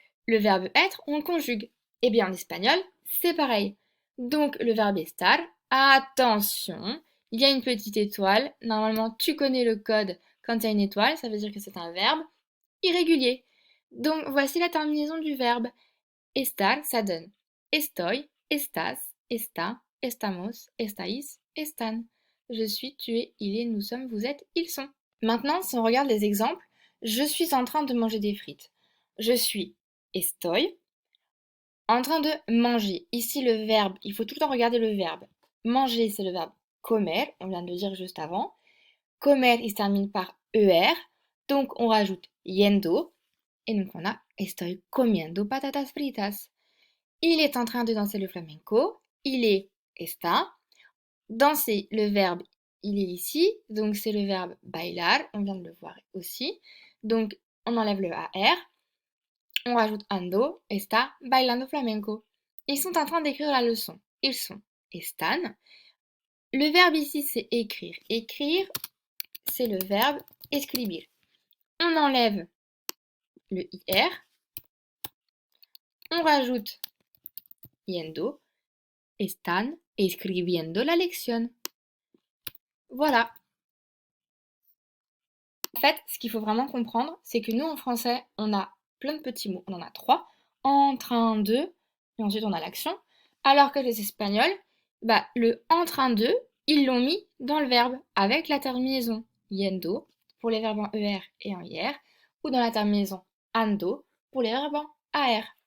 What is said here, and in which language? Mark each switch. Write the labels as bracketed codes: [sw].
[fr] Le verbe être, on le conjugue. Et bien en espagnol, c'est pareil. Donc le verbe estar, attention, il y a une petite étoile. Normalement, tu connais le code quand il y a une étoile, ça veut dire que c'est un verbe irrégulier. Donc voici la terminaison du verbe. [es] Estar, ça donne estoy, estás, está, estamos, estáis, están. [fr] Je suis, tu es, il est, nous sommes, vous êtes, ils sont. Maintenant, si on regarde les exemples, je suis en train de manger des frites. Je suis estoy en train de manger. Ici, le verbe, il faut tout le temps regarder le verbe. Manger, c'est le verbe comer, on vient de le dire juste avant. Comer, il se termine par ER, donc on rajoute yendo, et donc on a [es] estoy comiendo patatas fritas. [fr] Il est en train de danser le flamenco, il est está. Danser, le verbe, il est ici, donc c'est le verbe bailar, on vient de le voir aussi. Donc on enlève le AR, on rajoute ando, [es] está bailando flamenco. [fr] Ils sont en train d'écrire la leçon. Ils sont están. Le verbe ici, c'est écrire. Écrire, c'est le verbe escribir. On enlève le IR, on rajoute yendo, [es] están escribiendo la lección. [fr] Voilà. En fait, ce qu'il faut vraiment comprendre, c'est que nous, en français, on a plein de petits mots. On en a 3. En train de, et ensuite on a l'action. Alors que les Espagnols, le en train de, ils l'ont mis dans le verbe avec la terminaison yendo pour les verbes en ER et en IR, ou dans la terminaison ando pour les verbes en AR.